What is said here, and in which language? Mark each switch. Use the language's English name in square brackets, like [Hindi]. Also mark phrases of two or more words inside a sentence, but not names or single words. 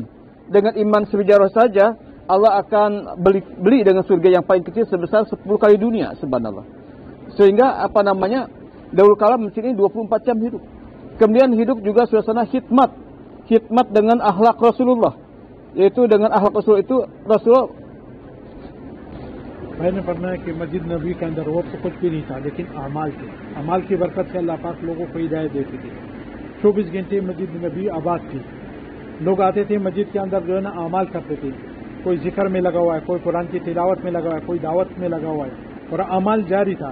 [Indonesian] Dengan iman sejarah saja, Allah akan beli dengan surga yang paling kecil sebesar 10 kali dunia, subhanallah. Sehingga dahulu kala masjid ini 24 jam hidup. Kemudian hidup juga suasana khidmat dengan akhlak Rasulullah. Yaitu dengan akhlak Rasul itu Rasulullah. [Hindi] मैंने फरमाया कि मस्जिद नबी के अंदर वो तो कुछ भी नहीं था, लेकिन अमाल की बरकत से अल्लाह पाक लोगों को हिदायत देती थी। 24 घंटे मस्जिद नबी आबाद थी। लोग आते थे मस्जिद के अंदर जो है ना अमाल करते थे। कोई जिक्र में लगा हुआ है, कोई कुरान की तिलावत में लगा हुआ है, कोई दावत में लगा हुआ है, और अमाल जारी था।